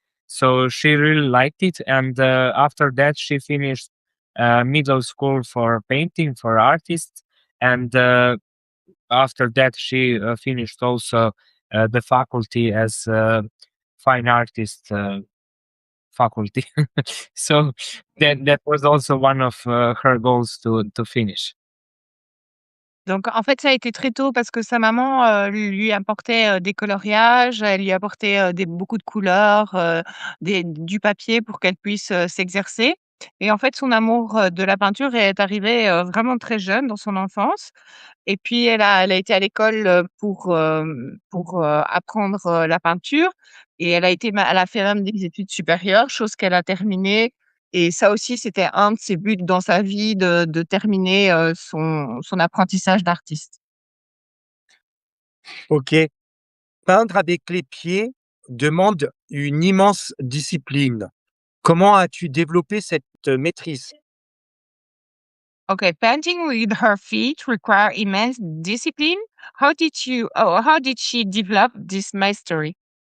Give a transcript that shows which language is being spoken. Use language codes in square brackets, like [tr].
[en] So she really liked it, and after that she finished middle school for painting for artists, and after that she finished also the faculty as fine artist faculty. So that was also one of her goals to finish. [fr] Donc en fait, ça a été très tôt parce que sa maman, lui apportait, des coloriages, elle lui apportait, beaucoup de couleurs, du papier pour qu'elle puisse, s'exercer. Et en fait, son amour, de la peinture est arrivé, vraiment très jeune dans son enfance. Et puis elle a été à l'école, pour apprendre, la peinture et elle a fait même des études supérieures, chose qu'elle a terminées et ça aussi, c'était un de ses buts dans sa vie de terminer, son apprentissage d'artiste. OK. Peindre avec les pieds demande une immense discipline. Comment as-tu développé cette maîtrise? [en] Okay, painting with her feet require immense discipline. How did she develop this mastery?